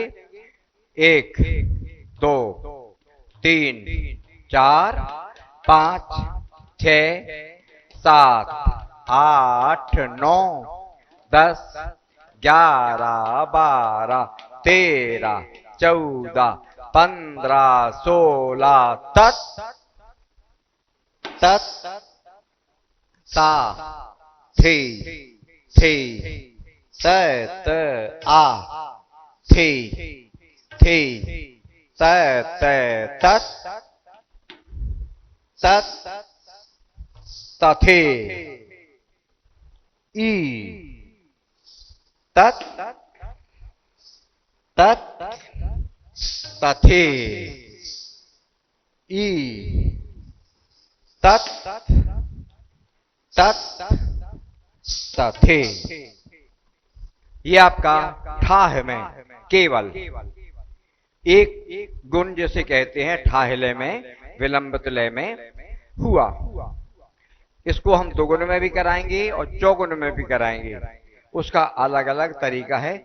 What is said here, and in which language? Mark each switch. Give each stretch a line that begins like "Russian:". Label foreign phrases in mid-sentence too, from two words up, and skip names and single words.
Hindi: 1 2 3 4 5 6 7 8 9 10 11 12 13 14 15 16 तत तत ता थे थे तत आ थे थे तत तत तत तथे ई तत तत तथे ई तत तत तथे। ये आपका ठाह में केवल एक गुण जिसे कहते हैं ठाह लय में, विलंबित लय में हुआ। इसको हम दोगुन में भी कराएंगे और चौगुन में भी कराएंगे, उसका अलग अलग तरीका है।